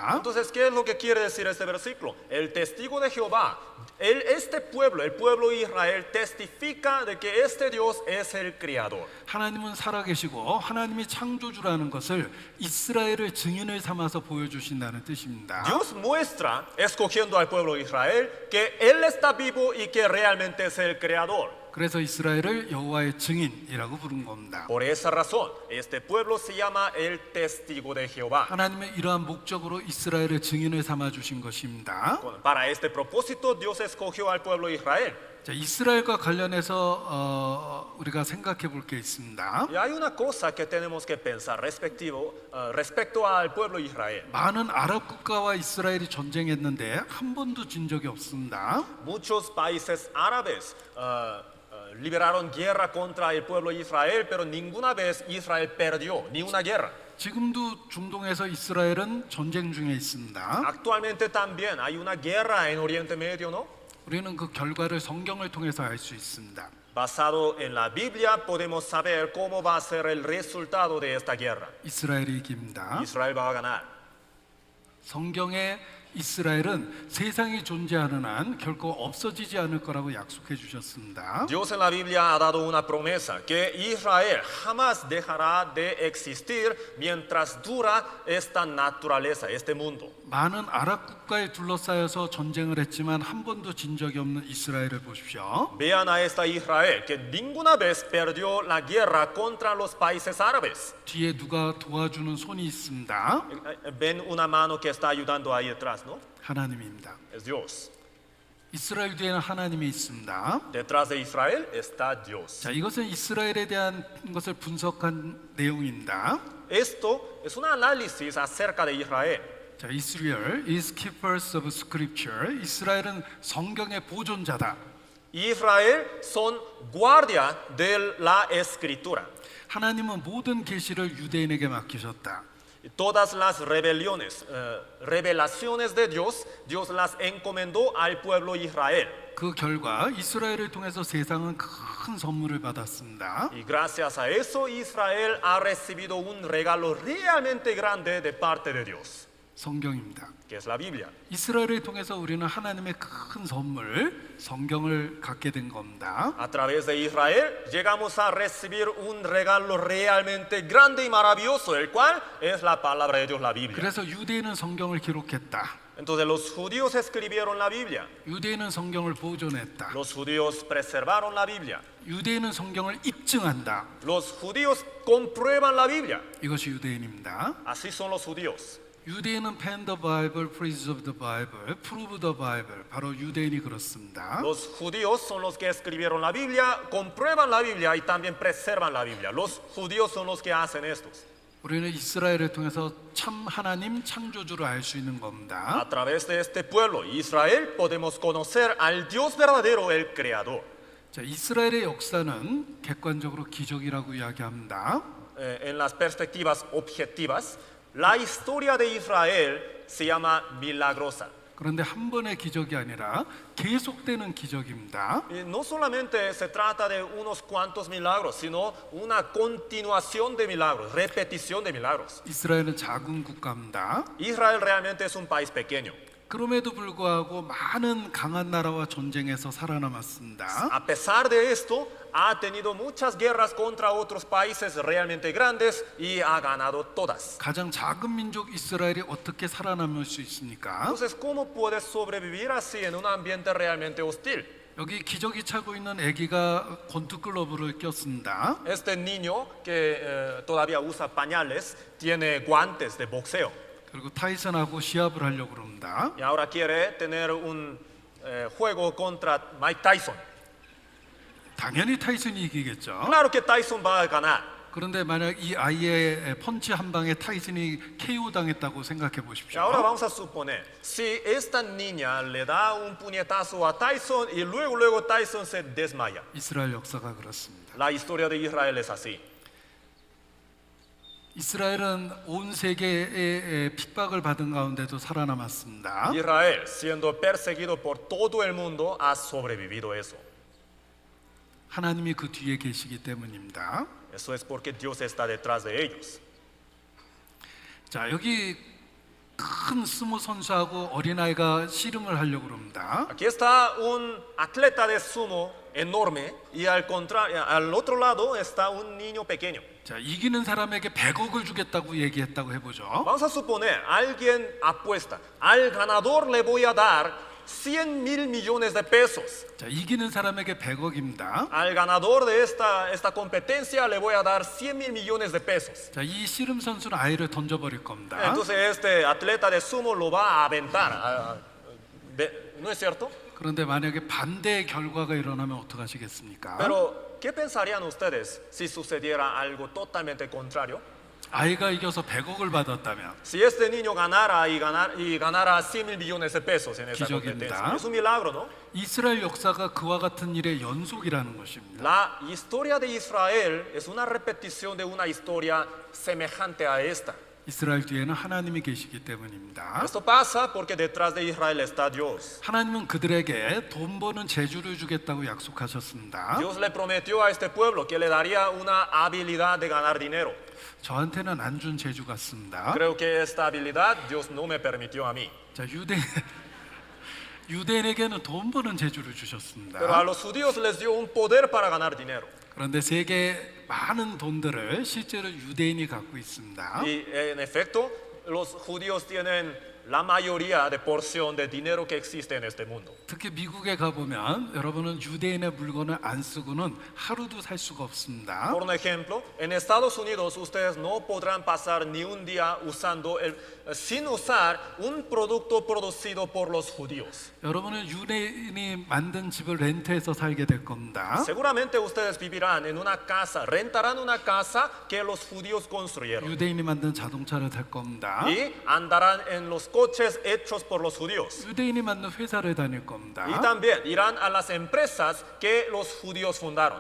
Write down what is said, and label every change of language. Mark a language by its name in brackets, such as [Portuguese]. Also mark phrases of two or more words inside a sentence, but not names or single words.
[Spanish] Entonces, ¿qué es lo que quiere decir este versículo? El testigo de Jehová, este pueblo, el pueblo de Israel, testifica de que este Dios es el Creador. [Korean] 하나님은 살아계시고 하나님이 창조주라는 것을 이스라엘을 증인을 삼아서 보여주신다는 뜻입니다. [Spanish] Dios muestra, escogiendo al pueblo de Israel, que Él está vivo y que realmente es el Creador. [Korean] 그래서 이스라엘을 여호와의 증인이라고 부른 겁니다. [Spanish] Por esa razón, este pueblo se llama el testigo de Jehová. [Korean] 하나님의 이러한 목적으로 이스라엘을 증인을 삼아 주신 것입니다. [Spanish] Para este propósito, Dios escogió al pueblo de Israel. [Korean] 자, 이스라엘과 관련해서 우리가 생각해 볼 게 있습니다. [Spanish] Y hay una cosa que tenemos que pensar respecto al pueblo de Israel. [Korean] 많은 아랍 국가와 이스라엘이 전쟁했는데 한 번도 진 적이 없습니다. [Spanish] Muchos países árabes liberaron guerra contra el pueblo de Israel, pero ninguna vez Israel perdió ni una guerra. [Korean] 지금도 중동에서 이스라엘은 전쟁 중에 있습니다. [Spanish] Actualmente también hay una guerra en Oriente Medio, ¿no? [Korean] 우리는 그 결과를 성경을 통해서 알 수 있습니다. [Spanish] Basado en la Biblia podemos saber cómo va a ser el resultado de esta guerra. [Korean] 이스라엘이 이깁니다. [Spanish] Israel va a ganar. [Korean] 성경에 이스라엘은 세상이 존재하는 한 결코 없어지지 않을 거라고 약속해 주셨습니다. [Spanish] Dios en la Biblia ha dado una promesa que Israel jamás dejará de existir mientras dura esta naturaleza, este mundo. [Korean] 많은 아랍 국가에 둘러싸여서 전쟁을 했지만 한 번도 진 적이 없는 이스라엘을 보십시오. [Spanish] Vean a esta Israel que ninguna vez perdió la guerra contra los países árabes. [Korean] 뒤에 누가 도와주는 손이 있습니다. [Spanish] Ven una mano que está ayudando ahí detrás, ¿no? [Korean] 하나님입니다. [Spanish] Es Dios. [Korean] 이스라엘 뒤에는 하나님이 있습니다. [Spanish] Detrás de Israel está Dios. [Korean] 자, 이것은 이스라엘에 대한 것을 분석한 내용입니다. [Spanish] Esto es un análisis acerca de Israel. [Korean] 자, [English] Israel is keepers of scripture. [Korean] 이스라엘은 성경의 보존자다. [Spanish] Israel son guardia de la escritura. [Korean] 하나님은 모든 계시를 유대인에게 맡기셨다. [Spanish] Todas las revelaciones de Dios, Dios las encomendó al pueblo de Israel. [Korean] 그 결과 이스라엘을 통해서 세상은 큰 선물을 받았습니다. [Spanish] Y gracias a eso Israel ha recibido un regalo realmente grande de parte de Dios, [Korean] 성경입니다. [Spanish] que es la Biblia. [Korean] 이스라엘을 통해서 우리는 하나님의 큰 선물, 성경을 갖게 된 겁니다. [Spanish] A través de Israel llegamos a recibir un regalo realmente grande y maravilloso, el cual es la palabra de Dios, la Biblia. [Korean] 그래서 유대인은 성경을 기록했다. [Spanish] Entonces los judíos escribieron la Biblia, [Korean] 유대인은 성경을 보존했다. [Spanish] los judíos preservaron la Biblia, [Korean] 유대인은 성경을 입증한다. [Spanish] los judíos comprueban la Biblia. [Korean] 이것이 유대인입니다. [Spanish] Así son los judíos. [English] 유대인은 pen the Bible, preserve the Bible, prove the Bible. [Korean] 바로 유대인이 그렇습니다. [Spanish] Los judíos son los que escribieron la Biblia, comprueban la Biblia y también preservan la Biblia. Los judíos son los que hacen estos. [Korean] 우리는 이스라엘을 통해서 참 하나님 창조주를 알 수 있는 겁니다. [Spanish] A través de este pueblo, Israel, podemos conocer al Dios verdadero, el Creador. [Korean] 자, 이스라엘의 역사는 객관적으로 기적이라고 이야기합니다. [Spanish] En las perspectivas objetivas, la historia de Israel se llama milagrosa. [Korean] 그런데 한 번의 기적이 아니라 계속되는 기적입니다. [Spanish] Y no solamente se trata de unos cuantos milagros, sino una continuación de milagros, repetición de milagros. [Korean] 이스라엘은 작은 국가입니다. [Spanish] Israel realmente es un país pequeño. [Korean] 그럼에도 불구하고 많은 강한 나라와 전쟁에서 살아남았습니다. [Spanish] A pesar de esto, ha tenido muchas guerras contra otros países realmente grandes y ha ganado todas. [Korean] 가장 작은 민족 이스라엘이 어떻게 살아남을 수 있습니까? [Spanish] Entonces, ¿cómo puedes sobrevivir así en un ambiente realmente hostil? [Korean] 여기 기저귀 차고 있는 아기가 권투글러브를 꼈습니다. [Spanish] Este niño que todavía usa pañales tiene guantes de boxeo [Korean] 그리고 타이슨하고 시합을 하려고 그럽니다. [Spanish] y ahora quiere tener un juego contra Mike Tyson. [Korean] 당연히 타이슨이 이기겠죠. [Spanish] Claro que Tyson va a ganar. [Korean] 그런데 만약 이 아이의 펀치 한 방에 타이슨이 KO 당했다고 생각해 [Spanish] Y [Korean] 보십시오. [Spanish] ahora vamos a suponer, si esta niña le da un puñetazo a Tyson y luego Tyson se desmaya. [Korean] 이스라엘 역사가 그렇습니다. [Spanish] La historia de Israel es así. [Korean] 이스라엘은 온 세계의 핍박을 받은 가운데도 살아남았습니다. [Spanish] Israel, siendo perseguido por todo el mundo, ha sobrevivido eso. [Korean] 하나님이 그 뒤에 계시기 때문입니다. [Spanish] Eso es porque Dios está detrás de ellos. [Korean] 자, 여기 큰 스모 선수하고 어린아이가 씨름을 하려고 그럽니다. [Spanish] Aquí está un atleta de sumo enorme y al otro lado está un niño pequeño. [Korean] 자, 이기는 사람에게 100억을 주겠다고 얘기했다고 해보죠. [Spanish] Vamos a suponer, alguien apuesta, al ganador le voy a dar 100.000 millones de pesos. [Korean] 자, 이기는 사람에게 100억입니다. [Spanish] Al ganador de esta competencia le voy a dar 100.000 millones de pesos. [Korean] 자, 이 씨름 선수는 아이를 던져버릴 겁니다. [Spanish] Entonces este atleta de sumo lo va a aventar. ¿No es cierto? [Korean] 그런데 만약에 반대의 결과가 일어나면 어떡하시겠습니까? [Spanish] Pero, ¿qué pensarían ustedes si sucediera algo totalmente contrario? [Korean] 아이가 이겨서 100억을 받았다면 [Spanish] Si este niño ganara y ganara 100.000 millones de pesos en esa [Korean] 기적입니다. [Spanish] competencia. Es un milagro, ¿no? [Korean] 이스라엘 역사가 그와 같은 일의 연속이라는 것입니다. [Spanish] La historia de Israel es una repetición de una historia semejante a esta. [Korean] 이스라엘 뒤에는 하나님이 계시기 때문입니다. [Spanish] Esto pasa porque detrás de Israel está Dios. [Korean] 하나님은 그들에게 돈 버는 재주를 주겠다고 약속하셨습니다. [Spanish] Dios le prometió a este pueblo que le daría una habilidad de ganar dinero. [Korean] 저한테는 안 준 재주 같습니다. [Spanish] Creo que esta habilidad Dios no me permitió a mí. [Korean] 자, 유대인에게는 돈 버는 재주를 [Spanish] Pero a [Korean] 주셨습니다. [Spanish] los judíos les dio un poder para ganar dinero. [Korean] 그런데 세계 많은 돈들을 실제로 유대인이 갖고 있습니다. [Spanish] Y en efecto, los judíos tienen la mayoría de porción de dinero que existe en este mundo. [Korean] 특히 미국에 가보면 여러분은 유대인의 물건을 안 쓰고는 하루도 살 수가 없습니다. [Spanish] Por ejemplo, en Estados Unidos ustedes no podrán pasar ni un día sin usar un producto producido por los judíos. [Korean] 여러분은 유대인이 만든 집을 렌트해서 살게 될 겁니다. [Spanish] Seguramente ustedes vivirán en una casa, rentarán una casa que los judíos construyeron [Korean] 유대인이 만든 자동차를 탈 겁니다. [Spanish] y andarán en los coches hechos por los judíos. [Korean] 유대인이 만든 회사를 다닐 겁니다. [Spanish] Y también irán a las empresas que los judíos fundaron